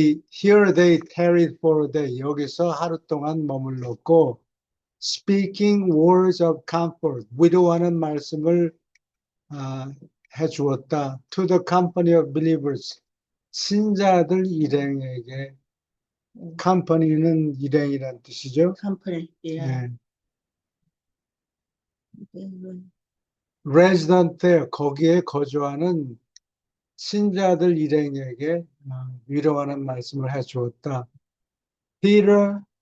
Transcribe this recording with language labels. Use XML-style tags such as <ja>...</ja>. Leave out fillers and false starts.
<en>Here they tarried for a day.</en> <ko>여기서 하루 동안 머물렀고,</ko> <en>speaking words of comfort,</en> <ko>위로하는 말씀을 해주었다.</ko> <en>To the company of believers,</en> <ko>신자들 일행에게, company는 일행이란 뜻이죠. 컴퍼니. 예. 예.</ko> <en>resident there,</en> <ko>거기에 거주하는 신자들 일행에게 위로하는 말씀을 해주었다. Peter,</ko>